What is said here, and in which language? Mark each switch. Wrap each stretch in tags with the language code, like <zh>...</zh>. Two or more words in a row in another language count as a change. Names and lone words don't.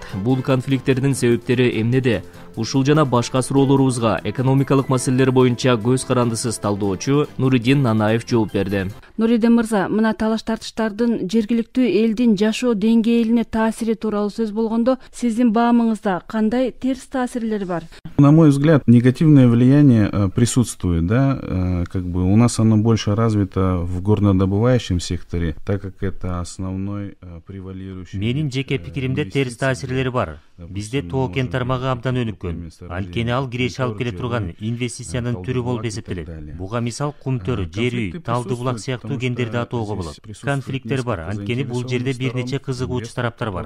<ky>Бул конфликттердин себептери эмнеде? Ушул жана башка суроолорубузга экономикалык маселелер боюнча көз карандысыз талдоочу Нуридин Нанаев жооп берди. Нуридин мырза, мына талаш тартыштардын жергиликтүү элдин жашоо деңгээлине таасири тууралуу сөз болгондо, сиздин баамыңызда кандай терс таасирлери бар?</ky> <ru>На мой взгляд, негативное влияние присутствует, да, как бы у нас оно больше развито в горнодобывающем секторе, так как это основной превалирующий.</ru> <ky>Менин жеке пикиримде терс таасирлери бар. Бизде тоо кен тармагы абдан өнүккөн. Анткени ал киреше алып келе турган инвестициянын түрү болуп эсептелет. Буга мисал кумтөр, жер үй, талды булак сыяктуу кендерди атоого болот. Конфликттер бар, анткени бул жерде бир нече кызыгуучу тараптар бар.</ky>